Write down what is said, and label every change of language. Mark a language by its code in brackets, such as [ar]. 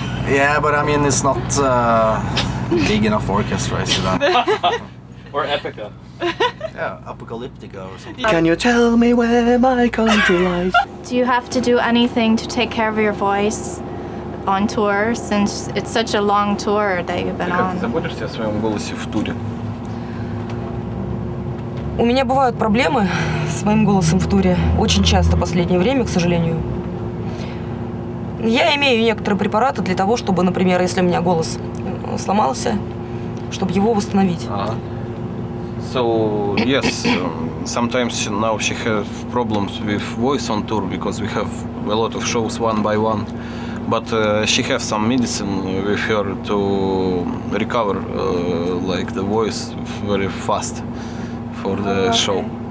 [en] Yeah, but I mean it's not big enough orchestra, is it? Or Epica. Yeah, Apocalyptica or something. Can you tell me where my country lies? Do you have to do anything to take care of your voice on tour, since it's such a long tour that you've been on? [ru] Заботишься о своем голосе в туре? У меня бывают проблемы с моим голосом в туре. Очень часто в последнее время, к сожалению. Я имею некоторые препараты для того, чтобы, например, если у меня голос сломался, чтобы его восстановить. [en] So yes, sometimes now she has problems with voice on tour because we have a lot of shows one by one. But she has some medicine with her to recover like the voice very fast for the show.